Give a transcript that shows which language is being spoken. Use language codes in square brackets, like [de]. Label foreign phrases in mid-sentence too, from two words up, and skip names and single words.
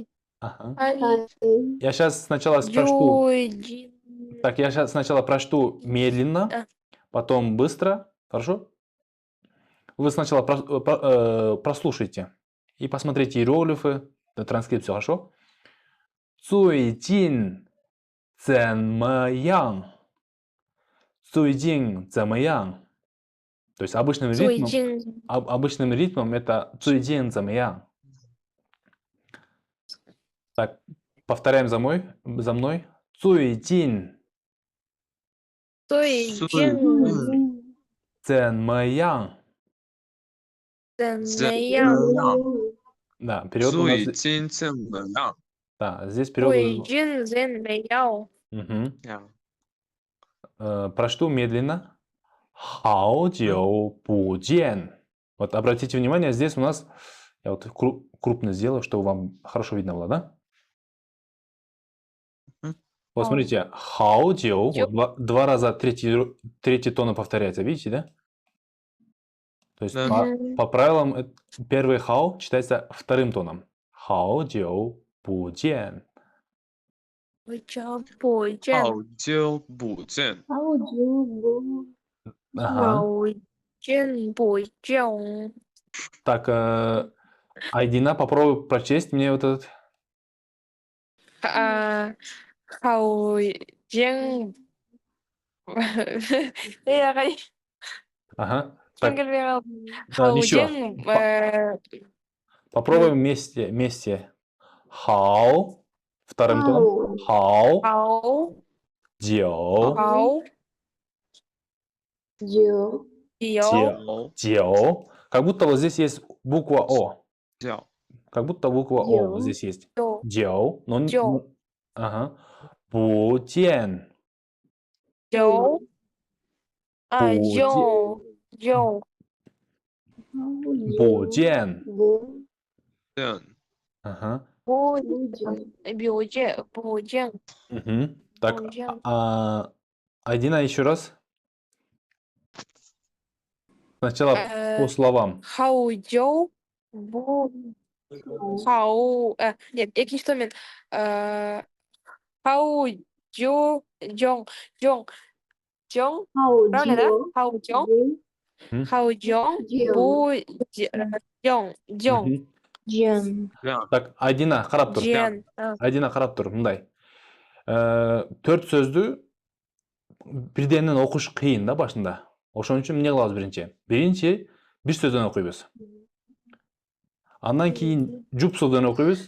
[ru] Ага. хай, хай, Я сейчас сначала прочту. [zh] Джуйджин. [ru] Так, я сейчас сначала прочту медленно, Да. потом быстро. Хорошо? Вы сначала прослушайте и посмотрите иероглифы, транскрипцию, хорошо? [zh] 最近怎么样？最近怎么样？ [ru] То есть [zh] Джуйджин. [ru] обычным ритмом это [zh] 最近怎么样? [ru] Так, повторяем за мной. [zh] 最近 Джуйджин. 怎么样? 怎怎么样？么样？ [ru] Да, перевод у нас... [zh] 最近怎么样？ [ru] Да, здесь перевод... [zh] 最近怎么样？ Мгм. 样 [ru] Прочту медленно. [zh] 好久不见. [ru] Вот обратите внимание, здесь у нас... Я вот крупно сделаю, чтобы вам хорошо видно было, да? Мгм. Вот смотрите, [zh] 好久, [ru] вот два раза третий тон повторяется, видите, да? То есть Да. по правилам первый хао читается вторым тоном. [zh] 好久不见. 好久不见，好久不见。好久不 [ru] Ага. [zh] 好久不见。 [ru] Так, Айдина, попробуй прочесть мне вот этот. [zh] 好久，哎呀，还 [ru] Ага. Так, Джингл да, еще. Попробуем вместе. 好, вторым тоном. [zh] 好好久好久久久. [ru] Как будто вот здесь есть буква О. [zh] 叫 [ru] Как будто буква О Дё. вот здесь есть. [zh] 久 Дё. Но... Дё. [ru] Ага. [zh] 不见. 久不见久久不见. 不见 [ru] Ага. [zh] 不不久不见不见 [ru] Мгм. Так, [zh] 不见 [ru] Айдина, еще раз. Сначала по словам. [zh] 好久不好 нет [kk] екінші тонмен [zh] 好久 жong жong 好 [ru] правильно да [zh] 久好久不好久不 жong жong Мгм. Джен. 亮 [ru] Так, [kk] Айдина, қарап тұр. жен [ky] Айдина, [kk] қарап тұр. [ky] Мындай. Төрт сөзді бірденен оқыш қиын да башында. Ошон үчүн эмне кылабыз биринчи? Биринчи бир сөздөн окуйбуз. Андан кийин жуп сөздөн окуйбуз.